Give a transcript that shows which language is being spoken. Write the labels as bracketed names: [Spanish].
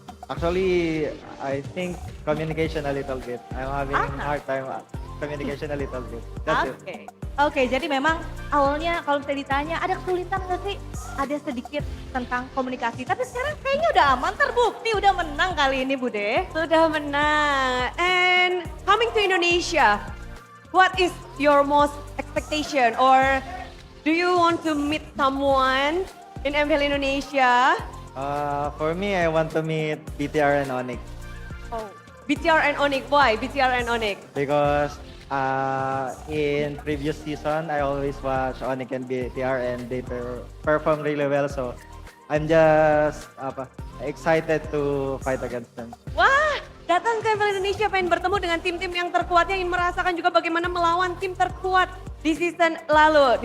[English] Actually, I think communication a little bit. I'm having hard time communication a little bit. That's it. [Indonesian] Oke, jadi memang awalnya kalau misalnya ditanya ada kesulitan nggak sih? Ada sedikit tentang komunikasi. Tapi sekarang kayaknya udah aman, terbukti udah menang kali ini Bude. Sudah menang. [English] And coming to Indonesia, what is your most expectation or do you want to meet someone in MPL Indonesia? For me, I want to meet BTR and Onyx Oh, BTR and Onyx. Why BTR and Onyx? because in previous season, I always watch Onyx and BTR and they perform really well. So I'm just excited to fight against them. [Indonesian] Wah, datang ke MPL Indonesia pengen bertemu dengan tim-tim yang terkuatnya, ingin merasakan juga bagaimana melawan tim terkuat di season lalu.